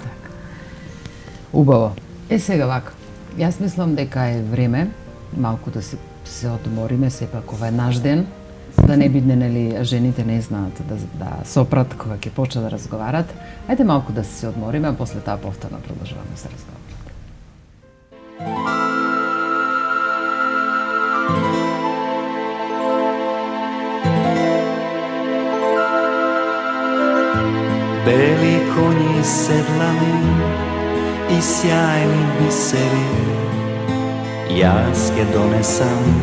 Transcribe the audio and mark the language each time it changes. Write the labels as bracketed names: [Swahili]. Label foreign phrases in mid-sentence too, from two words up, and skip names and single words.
[Macedonian] Убаво. Сега вака. Јас мислам дека е време малку да се одмориме, сепак ова е наш ден, да не бидне нели жените не знаат да сопрат кога ќе почнат да разговарат. Ајде малку да се одмориме, а после тоа повторно продолжуваме да се разговараме. Бели коњи седлани и сјајни бисери, јас ќе донесам.